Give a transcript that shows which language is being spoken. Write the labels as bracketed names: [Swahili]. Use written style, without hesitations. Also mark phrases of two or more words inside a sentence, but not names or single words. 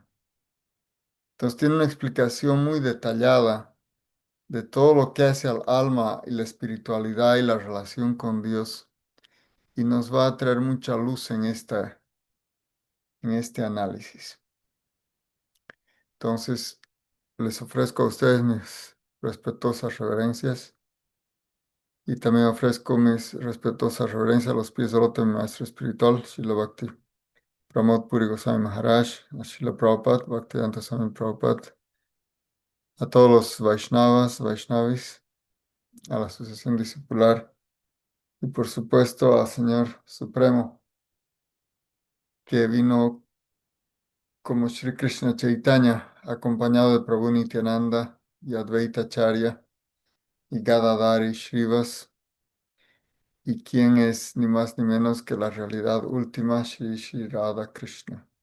[Spanish] Entonces tiene una explicación muy detallada de todo lo que hace al alma y la espiritualidad y la relación con Dios y nos va a traer mucha luz en este análisis. Entonces, les ofrezco a ustedes mis respetuosas reverencias y también ofrezco mis respetuosas reverencias a los pies del otro mi maestro espiritual, Srila Bhakti Pramod Puri Goswami Maharaj, a Srila Prabhupada, Bhaktivedanta Swami Prabhupada, a todos los Vaishnavas, Vaishnavis, a la Asociación Discipular y por supuesto al Señor Supremo que vino como Sri Krishna Chaitanya, acompañado de Prabhu Nityananda y Advaita Acharya y Gadadari Shrivas, y quien es ni más ni menos que la realidad última, Shri Shri Radha Krishna.